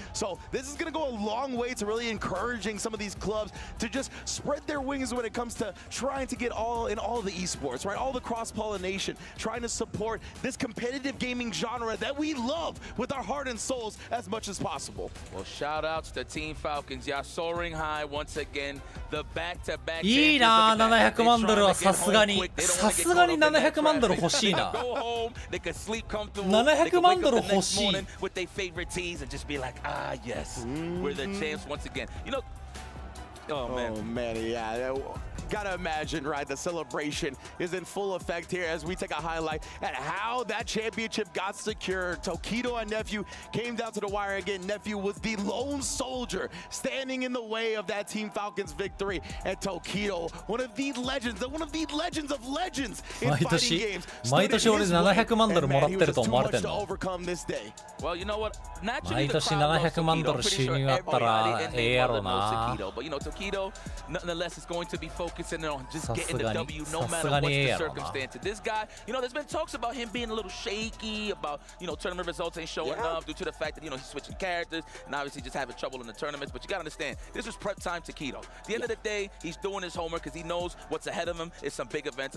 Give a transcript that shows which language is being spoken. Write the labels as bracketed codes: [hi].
[en] So this is going to go a long way to really encouraging some of these clubs to just spread their wings when it comes to trying to get all the esports, right? All the cross-pollination, trying to support this competitive gaming genre that we love with our heart and souls as much as possible. Well, shout outs to Team Falcons. Y'all soaring high once again. The back-to-back [ja] いいな、700万ドルはさすがに700万ドル欲しいな。 700万ドル欲しい。 [en] with their favorite teams and just be like, yes, we're the champs once again. You know, oh man, yeah. Gotta imagine, right? The celebration is in full effect here as we take a highlight at how that championship got secured. Tokido and Nephew came down to the wire again. Nephew was the lone soldier standing in the way of that Team Falcons victory. And Tokido, one of the legends of legends in fighting games. [ja] 毎年俺700万ドルもらってると思われてんの。 [en] Well, you know what? [ja] 毎年700万ドル収入あったらええやろな。 [en] But you know, Tokido, nonetheless, is going to be focused focusing on just getting the W no matter what the circumstances. This guy, you know, there's been talks about him being a little shaky, about, you know, tournament results ain't showing up due to the fact that, you know, he's switching characters and obviously just having trouble in the tournaments. But you gotta understand, this was prep time to Keto. At the end of the day, he's doing his homework because he knows what's ahead of him is some big events.